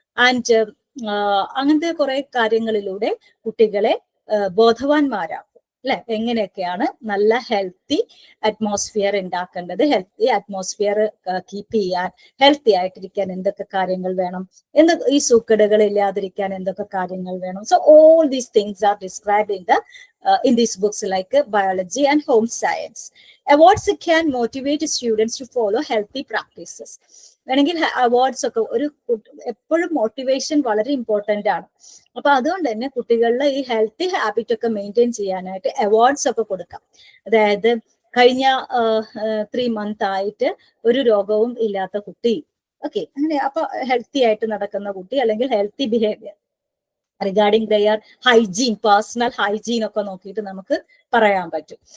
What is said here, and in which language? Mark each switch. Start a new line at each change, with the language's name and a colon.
Malayalam: And അങ്ങനത്തെ കുറെ കാര്യങ്ങളിലൂടെ കുട്ടികളെ ബോധവാന്മാരാക്കും അല്ലെ, എങ്ങനെയൊക്കെയാണ് നല്ല ഹെൽത്തി അറ്റ്മോസ്ഫിയർ ഉണ്ടാക്കേണ്ടത്, ഹെൽത്തി അറ്റ്മോസ്ഫിയർ കീപ്പ് ചെയ്യാൻ, ഹെൽത്തി ആയിട്ടിരിക്കാൻ എന്തൊക്കെ കാര്യങ്ങൾ വേണം, ഈ സൂക്കേടുകൾ ഇല്ലാതിരിക്കാൻ എന്തൊക്കെ കാര്യങ്ങൾ വേണം.
English: So all these things are described in these books like biology and home science. Awards can motivate students to follow healthy practices.
Malayalam: വേണമെങ്കിൽ അവാർഡ്സ് ഒക്കെ, ഒരു എപ്പോഴും മോട്ടിവേഷൻ വളരെ ഇമ്പോർട്ടന്റ് ആണ്. അപ്പൊ അതുകൊണ്ട് തന്നെ കുട്ടികളിലെ ഈ ഹെൽത്തി ഹാബിറ്റ് ഒക്കെ മെയിൻറ്റെയിൻ ചെയ്യാനായിട്ട് അവാർഡ്സ് ഒക്കെ കൊടുക്കാം. അതായത് കഴിഞ്ഞ 3 months ആയിട്ട് ഒരു രോഗവും ഇല്ലാത്ത കുട്ടി, ഓക്കെ, അങ്ങനെ അപ്പൊ ഹെൽത്തി ആയിട്ട് നടക്കുന്ന കുട്ടി, അല്ലെങ്കിൽ
English: healthy behaviour regarding their hygiene,
Malayalam: personal hygiene ഒക്കെ നോക്കിയിട്ട് നമുക്ക് പറയാൻ പറ്റും.